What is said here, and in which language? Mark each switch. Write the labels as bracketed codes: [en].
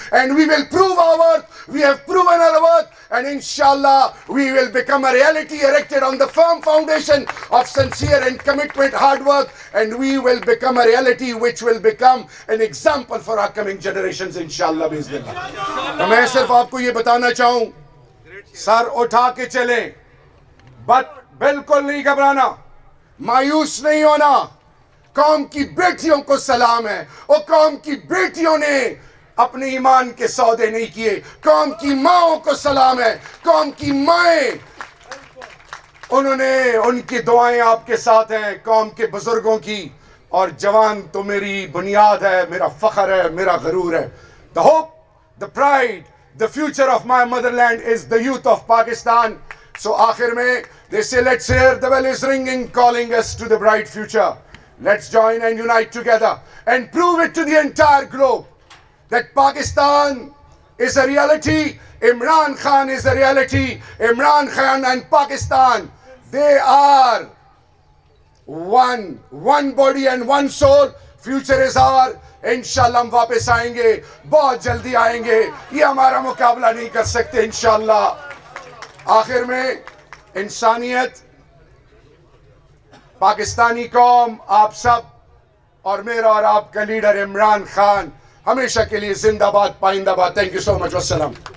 [en] And we will prove our worth. We have proven our worth. And inshallah, we will become a reality erected on the firm foundation of sincere and commitment, hard work. And we will become a reality which will become an example for our coming generations, inshallah, bismillah. [ur] تو میں صرف آپ کو یہ بتانا چاہوں, سر اٹھا کے چلیں, بالکل نہیں گھبرانا, مایوس نہیں ہونا. قوم کی بیٹیوں کو سلام ہے, اور قوم کی بیٹیوں نے اپنے ایمان کے سودے نہیں کیے. قوم کی ماؤں کو سلام ہے, قوم کی مائیں, انہوں نے, ان کی دعائیں آپ کے ساتھ ہیں, قوم کے بزرگوں کی. اور جوان تو میری بنیاد ہے, میرا فخر ہے, میرا غرور ہے. [en] The hope, the pride, the future of my motherland is the youth of Pakistan. So [ur] آخر میں [en] they say let's hear the bell is ringing calling us to the bright future. Let's join and unite together and prove it to the entire globe that Pakistan is a reality, Imran Khan is a reality. Imran Khan and Pakistan, they are one body and one soul. Future is our. [ur] انشاءاللہ ہم واپس آئیں گے, بہت جلدی آئیں گے, یہ ہمارا مقابلہ نہیں کر سکتے انشاءاللہ. آخر میں انسانیت, پاکستانی قوم, آپ سب اور میرا اور آپ کا لیڈر عمران خان ہمیشہ کے لیے زندہ باد, پائندہ باد. [en] thank you so much, [ur] والسلام.